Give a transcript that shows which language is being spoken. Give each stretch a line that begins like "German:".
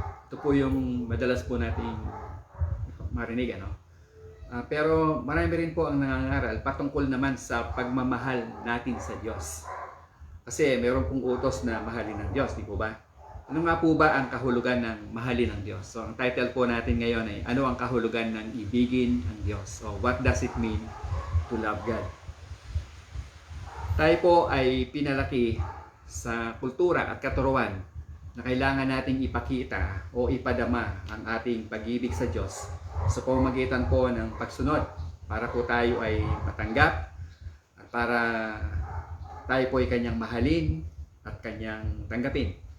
Filipino: Ito po yung madalas po nating marinig, pero marami rin po ang nangangaral patungkol naman sa pagmamahal natin sa Diyos. Kasi meron pong utos na mahalin ng Diyos, di po ba? Ano nga po ba ang kahulugan ng mahalin ng Diyos? So ang title po natin ngayon ay ano ang kahulugan ng ibigin ang Diyos?
English: So what does it mean to love God?
Filipino: Tayo po ay pinalaki sa kultura at katuruan na kailangan nating ipakita o ipadama ang ating pag-ibig sa Diyos sa pamamagitan po ng pagsunod para po tayo ay matanggap at para tayo po ay kanyang mahalin at kanyang tanggapin.